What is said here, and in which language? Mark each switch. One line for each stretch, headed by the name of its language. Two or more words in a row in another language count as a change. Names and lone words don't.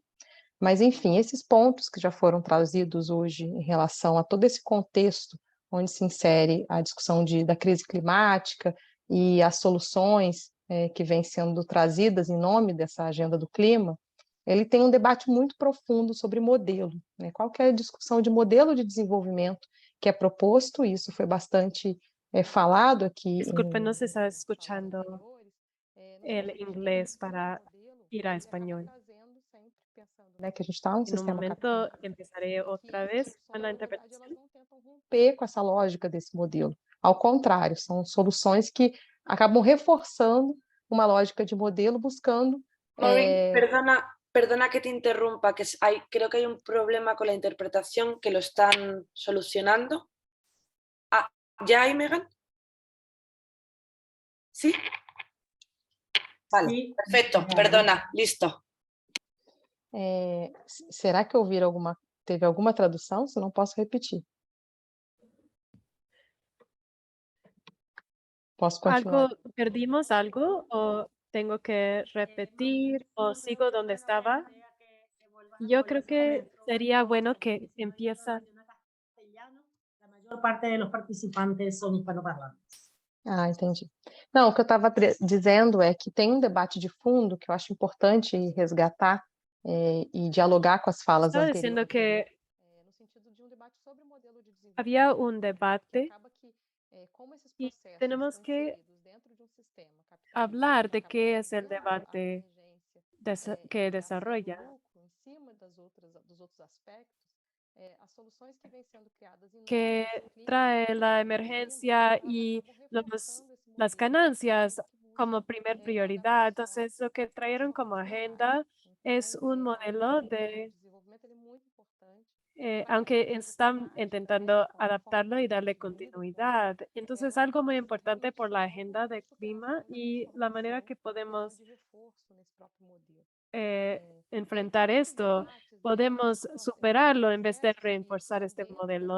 Portuguese: Mas, enfim, esses pontos que já foram trazidos hoje em relação a todo esse contexto onde se insere a discussão da crise climática e as soluções que vêm sendo trazidas em nome dessa agenda do clima, ele tem um debate muito profundo sobre modelo, né? Qual que é a discussão de modelo de desenvolvimento que é proposto, isso foi bastante falado aqui.
Spanish: Disculpe, no se está escuchando el inglés para ir a español.
Portuguese: Né, que a gente está num
Spanish: En un momento empezaré otra vez con la interpretación.
Portuguese: Elas não tentam romper com essa lógica desse modelo. Ao contrário, são soluções que acabam reforçando uma lógica de modelo, buscando...
Spanish: Maureen, perdona que te interrumpa, que creo que hay un problema con la interpretación que lo están solucionando. Ah, ¿ya hay, Megan? ¿Sí? Vale, Sí. perfecto, perdona, listo.
Portuguese: Será que teve alguma tradução? Se não, posso repetir. Posso continuar?
Spanish: ¿Perdimos algo o tengo que repetir o sigo donde estaba? Yo creo que sería bueno que empieza. La mayor parte de los participantes son hispanoparlantes.
Portuguese: Ah, entendi. Não, o que eu estava dizendo é que tem um debate de fundo que eu acho importante resgatar e dialogar com as falas
Spanish: Estaba
Portuguese: anteriores.
Spanish: diciendo que
Portuguese: No sentido de debate sobre o modelo de desenvolvimento.
Spanish: había un debate
Portuguese: Acaba que, como esses
Spanish: y
Portuguese: processos
Spanish: tenemos
Portuguese: estão
Spanish: que
Portuguese: inseridos dentro de sistema
Spanish: hablar de qué es el
Portuguese: capitalizado pela
Spanish: debate
Portuguese: emergência
Spanish: que
Portuguese: da ação do
Spanish: desarrolla,
Portuguese: lucro, em cima dos outros aspectos, as soluções que vêm sendo criadas em nome
Spanish: que
Portuguese: desse clima,
Spanish: trae la
Portuguese: desse
Spanish: emergencia
Portuguese: clima,
Spanish: y
Portuguese: acabam reforçando esse
Spanish: las
Portuguese: modelo
Spanish: ganancias
Portuguese: que busca
Spanish: como primer prioridad. Entonces, lo que trajeron como agenda es un modelo de,
Portuguese: desenvolvimento ele é muito importante.
Spanish: aunque están intentando adaptarlo y darle continuidad. Entonces, algo muy importante por la agenda de clima y la manera que podemos enfrentar esto, podemos superarlo en vez de reforzar este modelo.